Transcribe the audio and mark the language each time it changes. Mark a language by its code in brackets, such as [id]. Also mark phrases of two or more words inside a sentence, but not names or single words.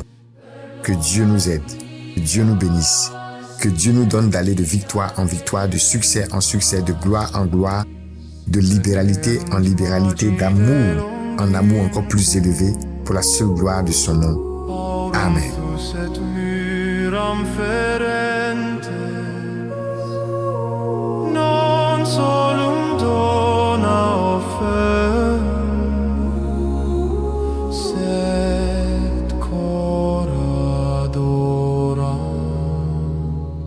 [fr] Que Dieu nous aide, que Dieu nous bénisse, que Dieu nous donne d'aller de victoire en victoire, de succès en succès, de gloire en gloire, de libéralité en libéralité, d'amour en amour encore plus élevé pour la seule gloire de son nom. Amen. [la] Non solum dona offer, sed cor adorans.